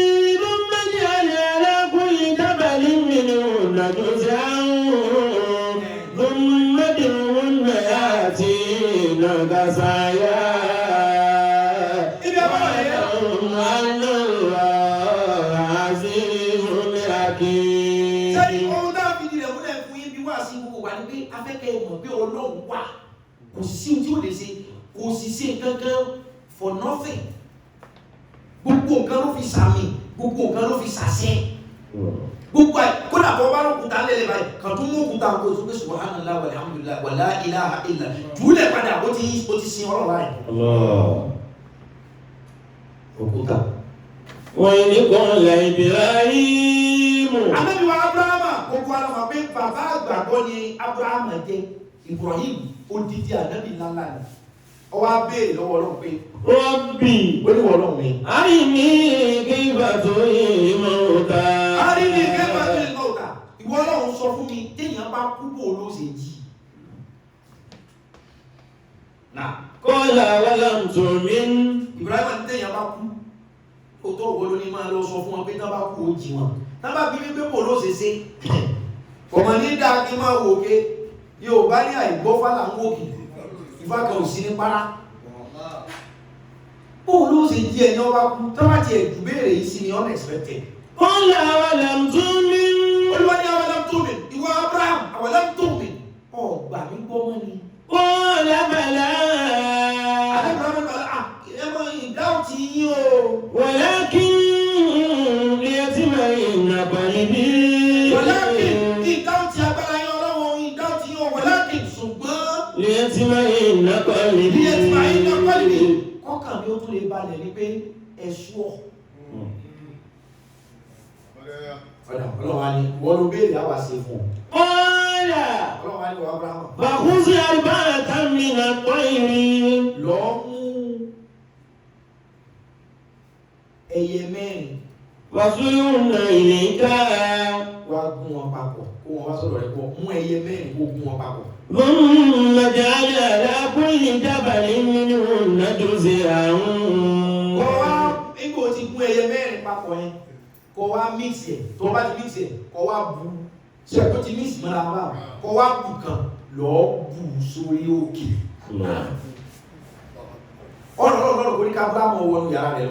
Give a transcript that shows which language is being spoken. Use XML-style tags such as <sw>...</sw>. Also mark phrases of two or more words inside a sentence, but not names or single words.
<ar>جزعا ثم ادعوهن يأتينك سعيا واعلم أن الله عزيز حكيم.</ar> <yo>sẹ́ni ohun tá a fi dilẹ̀ múlẹ̀ fún yín bí wá sí gbogbo wa ni pé afẹ́kẹ́ mọ̀ pé Ọlọ́run wà kò sí ohun tí ó lè ṣe kò sì ṣe kankan</yo> <en>for nothing</en> <yo>gbogbo nǹkan ló fi sàmì gbogbo nǹkan ló fi sàṣẹ. gbogbo ẹ kódà bọ́ bá lókùtà lẹ́lẹ̀ báyìí kàn tún mú òkúta kó o tún pé</yo> <ar>سبحان الله والحمد لله ولا إله إلا</ar> <yo>jùlẹ̀ padà ó ti sin ọlọ́run báyìí. òkúta.</yo> <ar>وإذ قال إبراهيم.</ar> <yo>Ànábì wa Abrahama gbogbo ara mọ̀ pé bàbá àgbàgbọ́ ni Abrahama jẹ́ Ibrahim odidi ànábì ńláńlá ni ọwọ́ abéèrè lọ́wọ́ ọlọ́run pé Rabbi oníwọ̀ ọlọ́run mi.</yo> <ar>أرني كيف تحيي الموتى. أرني كيف تحيي الموتى</ar> <yo>ìwọ ọlọ́run sọ fún mi téèyàn bá kú bò ló ṣe jí.</yo> <ar>قال أولم تؤمن.</ar> <yo>Ibrahim ní téèyàn bá kú ó tó òwò ló ní máa lọ sọ fún wọn pé tá bá kú ó jí wọn tá bá bí wípé bò ló ṣe ṣe ọmọ ní dáa kí máa wò ké yóò bá ní àìgbọ́fà là ń wòkè ìfá kan ò sí ní para bóun ló ṣe jí ẹni ọba kú tó bá tiẹ̀ jù béèrè yìí sí ni unexpected.</yo> <ar>قال أولم تؤمن.</ar> <yo>Olúwa ní</yo> <ar>أولم تؤمن</ar> <yo>ìwọ Abraham</yo> <ar>أولم تؤمن</ar> <yo>ọgbà mi gbọ́ mọ́ ni.</yo> <ar>قال بلى.</ar> <yo>Abraham bala ẹ mọ ìdáhùn ti yín o.</yo> <ar>ولكن ليطمئن قلبي.</ar> <yo>Walakin ìdáhùn ti agbára yín ọlọ́wọ́ ìdáhùn ti yín o walakin ṣùgbọ́n.</yo> <ar>ليطمئن قلبي. ليطمئن قلبي.</ar> <yo>Kọ́kàn mi ó tún lè balẹ̀ ní pé ẹ̀ṣù ọ̀. Ọlọ́wà ni wọ́n ló béèrè àwà sí fún un. Qala. Ọlọ́wà ni wọ́n Abraham.</yo> <ar>فخذ أربعة من الطير.</ar> <yo>Lọ mú ẹyẹ mẹ́rin.</yo> <ar>فصرهن إليك.</ar> <yo>Wá gún wọn papọ̀ kó wọn wá sọ̀rọ̀ rẹ̀ pọ̀ mú ẹyẹ mẹ́rin kó gún wọn papọ̀.</yo> <ar>ثم اجعل على كل جبل منهن جزءا.</ar> <yo>Kọ́ wá nígbà tí gún ẹyẹ mẹ́rin papọ̀ yẹn kọ́ wá mix ẹ̀ tó bá ti mix ẹ̀ kọ́ wá bu ṣe kó ti mix mọ́ra wá kọ́ wá bu kan lọ́ọ́ bu sórí òkè. Ọlọ́run kò ní ká bá mọ̀ wọnú yàrá rẹ̀ lọ.</yo>